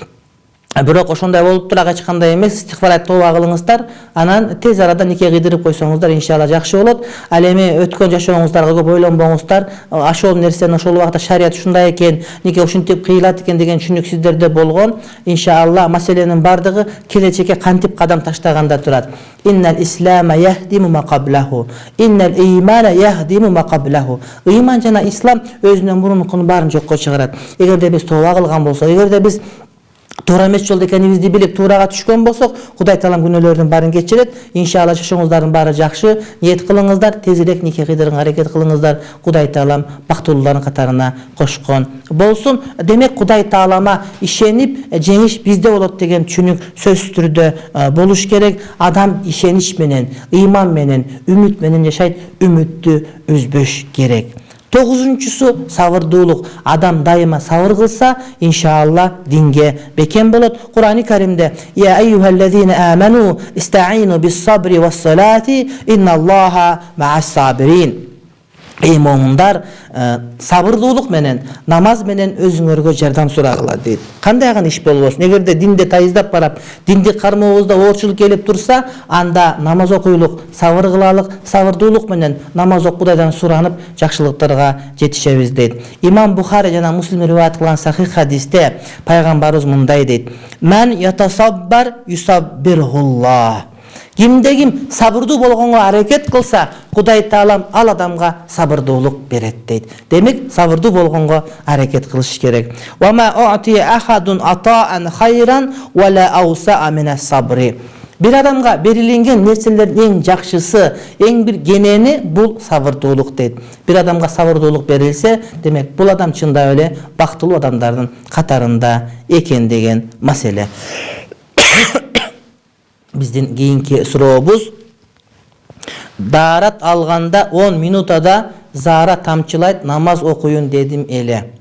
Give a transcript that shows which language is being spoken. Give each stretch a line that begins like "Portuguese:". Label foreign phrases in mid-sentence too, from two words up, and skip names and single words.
Kyrgyz: Бирок ошондой болуп тура эч кандай эмес, истигфар тооба кылыңыздар, анан тез арада нике кыйдырып койсоңуздар иншалла жакшы болот. Ал эми өткөн жашооңуздарга көп ойлонбоңуздар. Ошол нерсени ошол убакта шарият ушундай экен, нике ушинтип кыйылат экен деген түшүнүк сиздерде болгон. Иншалла маселенин бардыгы келечекке кантип кадам таштаганда турат.
Arabic: إن الإسلام يهدم ما قبله. إن الإيمان يهدم ما قبله.
Kyrgyz: Ыйман жана ислам өзүнүн мурункун баарын жокко чыгарат. Эгерде биз тооба кылган болсок, эгерде биз туура эмес жолдо экенибизди билип туурага түшкөн болсок, Кудай таалам күнөөлөрдүн баарын кечирет. Иншалла жашооңуздардын баары жакшы. Ниет кылыңыздар, тезирээк нике кыйдырганга аракет кылыңыздар. Кудай таалам бактылуулардын катарына кошкон болсун. Демек Кудай таалама ишенип, жеңиш бизде болот деген түшүнүк сөзсүз түрдө болуш керек. Адам ишенич менен, ыйман менен, үмүт менен жашайт, үмүттү үзбөш керек. 9-чусу сабырдуулук. Адам дайыма сабыр кылса, иншалла динге бекем болот. Кур'ан-ы Каримде:
Arabic: "يا أيها الذين آمنوا استعينوا بالصبر والصلاة، إن الله مع الصابرين."
Kyrgyz: Эй момундар, сабырдуулук менен, намаз менен өзүңөргө жардам сурагыла дейт. Кандай иш болбосун, эгерде динде тайыздап барап, динди кармообузда оорчулук келип турса, анда намаз окуйлук, сабыр кылалык, сабырдуулук менен намаз окуп Кудайдан суранып, жакшылыктарга жетишебиз дейт. Имам Бухари жана Муслим риваят кылган сахих хадисте пайгамбарыбыз мындай дейт:
Arabic: "من يتصبر يصبره الله."
Kyrgyz: Кимде ким сабырдуу болгонго аракет кылса, Кудай таалам ал адамга сабырдуулук берет дейт. Демек, сабырдуу болгонго аракет кылыш керек.
Arabic: "وما أعطي أحد عطاء خيرا ولا أوسع من الصبر."
Kyrgyz: Бир адамга берилген нерселердин эң жакшысы, эң бир кенени бул сабырдуулук дейт. Бир адамга сабырдуулук берилсе, демек бул адам чындап эле бактылуу адамдардын катарында экен деген маселе. Биздин кийинки сурообуз: Даарат алганда 10 минутада заара тамчылайт, намаз окуйун дедим эле.